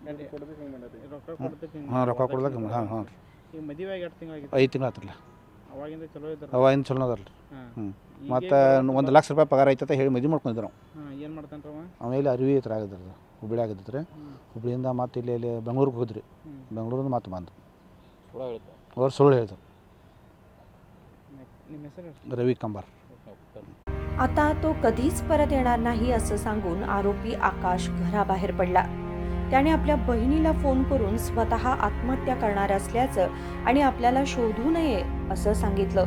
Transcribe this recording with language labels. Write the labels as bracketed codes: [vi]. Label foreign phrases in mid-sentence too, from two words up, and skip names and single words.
[kn] ಹಾಂ ರೊಕ್ಕ ಕೊಡ್ದಾಗ ಹಾಂ 5 ತಿಂಗಳು ಆತ್ರಲ್ಲ. ಅವಾಗಿಂದ ಚಲೋ ಅದಲ್ಲ ರೀ. ಮತ್ತು ₹1,00,000 ಪಗಾರ ಐತಂತ ಹೇಳಿ ಮದುವೆ ಮಾಡ್ಕೊಂಡಿದ್ರು ನಾವು. ಆಮೇಲೆ ಅರಿವಿ ಹತ್ರ ಆಗಿದ್ರಿ, ಹುಬ್ಬಳ್ಳಿ ಆಗಿದ್ರಿ. ಹುಬ್ಬಳ್ಳಿಯಿಂದ ಮತ್ತು ಇಲ್ಲಿ ಬೆಂಗ್ಳೂರಿಗೆ ಹೋದ್ರಿ. ಬೆಂಗಳೂರಿಂದ ಮತ್ತೆ ಬಂದು ಅವ್ರು ಸುಳ್ಳು ಹೇಳಿದ್ರು. [mr] रवी कंबार. आता तो कधीच परत येणार नाही असं सांगून आरोपी आकाश घराबाहेर पडला. त्याने आपल्या बहिणीला फोन करून स्वतः आत्महत्या करणार असल्याचं आणि आपल्याला शोधू नये असं सांगितलं.